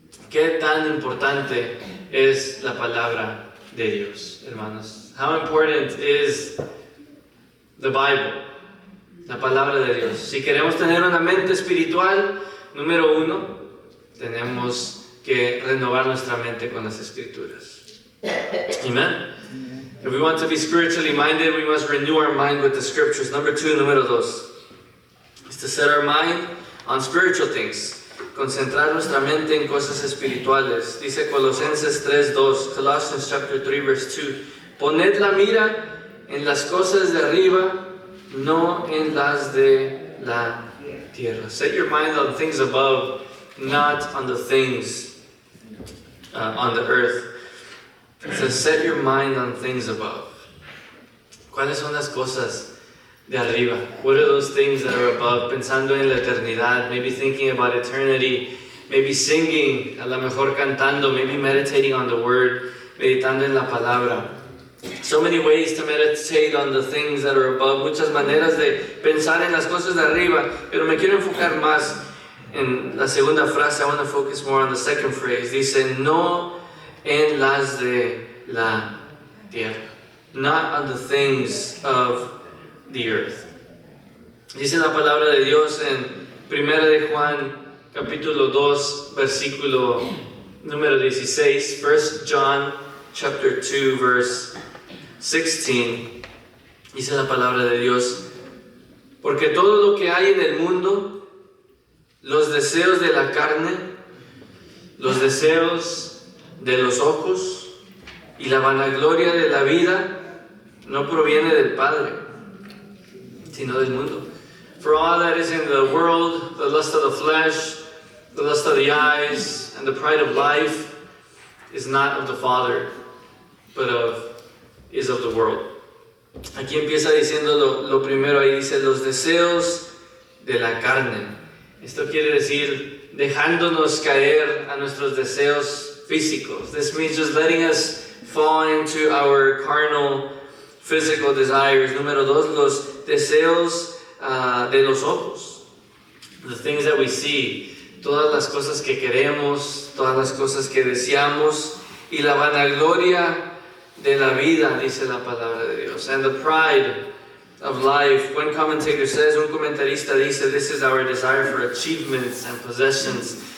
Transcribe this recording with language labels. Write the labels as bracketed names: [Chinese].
[Spanish] Qué tan importante es la palabra de Dios, hermanos. [English] How important is the Bible, [Spanish] la palabra de Dios? Si queremos tener una mente espiritual, número uno, tenemos que renovar nuestra mente con las Escrituras. Amen. [English] If we want to be spiritually minded, we must renew our mind with the Scriptures. Number two, [Spanish] número dos, [English] is to set our mind on spiritual things. [Spanish] Concentrar nuestra mente en cosas espirituales. Dice Colosenses 3:2, [English] Colossians chapter 3 verse 2. [Spanish] Poned la mira en las cosas de arriba, no en las de la tierra. [English] Set your mind on things above, not on the things on the earth. It says, set your mind on things above. [Spanish] ¿Cuáles son las cosas de arriba? [English] What are those things that are above? [Spanish] Pensando en la eternidad, [English] maybe thinking about eternity, maybe singing, [Spanish] a lo mejor cantando, [English] maybe meditating on the word, [Spanish] meditando en la palabra. [English] So many ways to meditate on the things that are above, [Spanish] muchas maneras de pensar en las cosas de arriba, pero me quiero enfocar más en la segunda frase. [English] I want to focus more on the second phrase. [Spanish] Dice, no en las de la tierra. [English] Not on the things of the earth. [Spanish] Dice la palabra de Dios en 1 de Juan, capítulo 2, versículo número 16. [English] 1 John, chapter 2, verse 16. [Spanish] Dice la palabra de Dios, porque todo lo que hay en el mundo, los deseos de la carne, los deseos de los ojos y la vanagloria de la vida, no proviene del Padre, sino del mundo. [English] For all that is in the world, the lust of the flesh, the lust of the eyes, and the pride of life, is not of the Father, but is of the world. [Spanish] Aquí empieza diciendo lo primero, ahí dice los deseos de la carne. Esto quiere decir dejándonos caer a nuestros deseos físicos. [English] This means just letting us fall into our carnal, physical desires. [Spanish] Número dos, los deseos de los ojos. [English] The things that we see, [Spanish] todas las cosas que queremos, todas las cosas que deseamos, y la vanagloria de la vida, dice la palabra de Dios. [English] And the pride of life. One commentator says, [Spanish] un comentarista dice, [English] this is our desire for achievements and possessions.